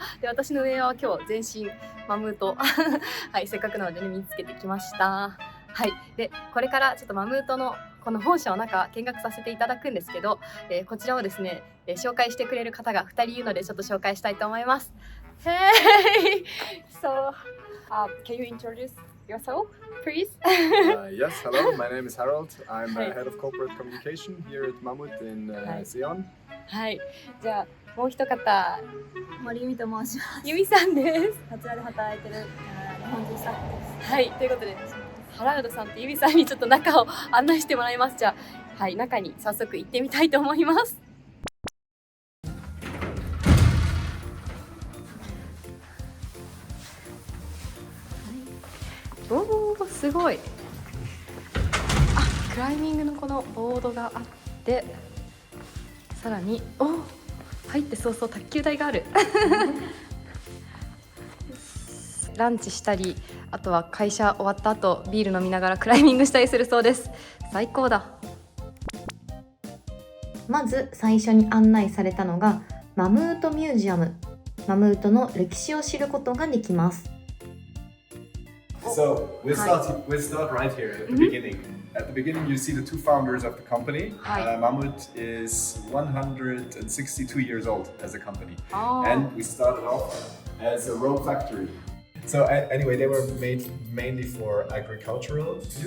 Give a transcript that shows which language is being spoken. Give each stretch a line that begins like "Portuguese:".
Japanese: で、私の上は今日全身マムートはい、せっかくなのでね、見つけてきました。はい、でこれからちょっとマムートのこの本社の中見学させていただくんですけど、こちらをですね、紹介してくれる方が2人いるのでちょっと紹介したいと思います。
English: Hey! So, can you introduce yourself, please? Yes, hello, my name is Harold. I'm head of corporate communication here at Mammut in Sion.
Japanese: はい、じゃあもう一方、森由美と申します。由美さんです。こちらで働いてる日本人スタッフです。はい、ということでハラルドさんと由美さんにちょっと中を案内してもらいます。じゃあ、はい、中に早速行ってみたいと思います。おー、すごい。あ、クライミングのこのボードがあって、さらに入って早々卓球台があるランチしたり、あとは会社終わった後ビール飲みながらクライミングしたりするそうです。最高だ。まず最初に案内されたのがマムートミュージアム。マムートの歴史を知ることができます。
English: So we'll start right here at the beginning. At the beginning, you see the two founders of the company. Mammut is 162 years old as a company, and we started off as a rope factory. So anyway, they were made mainly for agricultural use.